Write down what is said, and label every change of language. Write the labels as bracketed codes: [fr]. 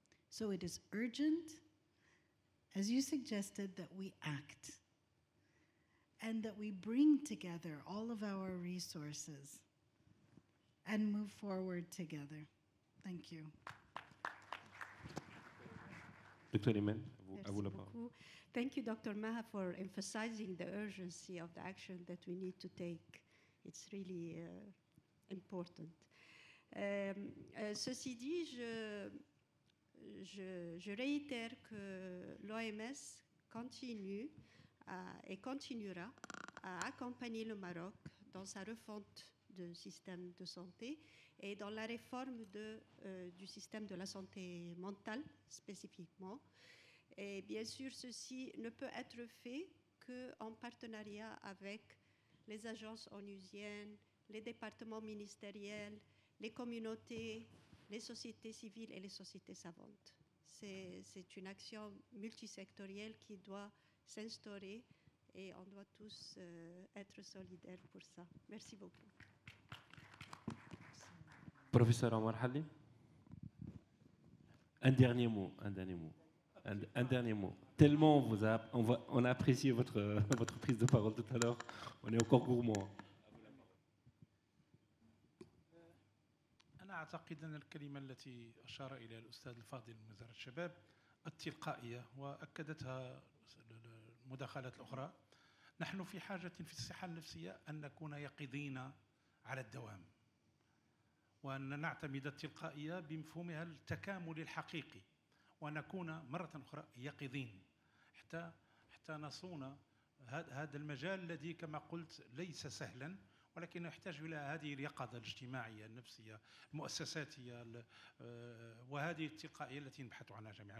[en] So it is urgent, as you suggested, that we act and that we bring together all of our resources and move forward together. Thank you. [fr] Dr. Iman, à vous la Merci parole. beaucoup. [en] Thank you, Dr. Maha, for emphasizing the urgency of the action that we need to take. It's really important. [fr] Ceci dit, je réitère que l'OMS continue et continuera à accompagner le Maroc dans sa refonte du système de santé et dans la réforme du système de la santé mentale spécifiquement. Et bien sûr, ceci ne peut être fait qu'en partenariat avec les agences onusiennes, les départements ministériels, les communautés, les sociétés civiles et les sociétés savantes. C'est une action multisectorielle qui doit s'instaurer et on doit tous être solidaires pour ça. Merci beaucoup. Professeur Omar Halli, un dernier mot. Un dernier mot. Tellement on a apprécié votre prise de parole tout à l'heure, on est encore gourmand. [ar] أنا أعتقد أن الكلمة التي أشار إليها الأستاذ الفاضل من وزارة الشباب التلقائية وأكدتها المداخلات الأخرى. نحن في حاجة في الصحة النفسية أن نكون يقظين على الدوام وأن نعتمد التلقائية بمفهومها التكامل الحقيقي ونكون مرة أخرى يقظين حتى نصون هذا المجال الذي كما قلت ليس سهلا ولكن يحتاج إلى هذه اليقظة الاجتماعية النفسية المؤسساتية وهذه التلقائية التي نبحث عنها جميعا.